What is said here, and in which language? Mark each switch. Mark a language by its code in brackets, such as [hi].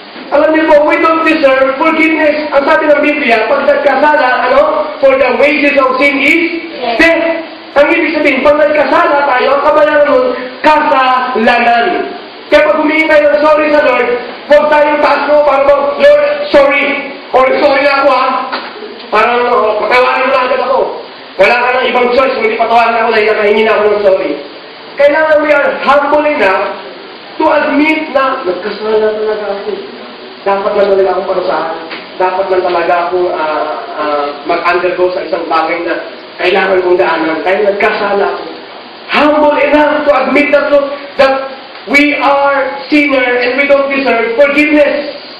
[tl] Alam niyo po, [en] we don't deserve forgiveness. [tl] Ang sabi ng Biblia, pag nagkasala, [en] for the wages of sin is death. [tl] Ang ibig sabihin, pag nagkasala tayo, ang kabayaran nun, kasalanan. Kaya pag humingi tayo ng sorry sa Lord, huwag tayong taas mo para bang, Lord, sorry. Or sorry na ako ha. Parang, patawarin mo na agad ako. Wala ka ng ibang choice, hindi patawarin ako dahil nakahingi na ako ng sorry. Kailangan [en] we are humble enough to admit [tl] na nagkasala talaga ako. Dapat lang talaga akong parusahan. Dapat lang talaga akong mag-undergo sa isang bagay na kailangan kong daanan. Kaya nagkasala ako. [en] Humble enough to admit that we are sinner and we don't deserve forgiveness.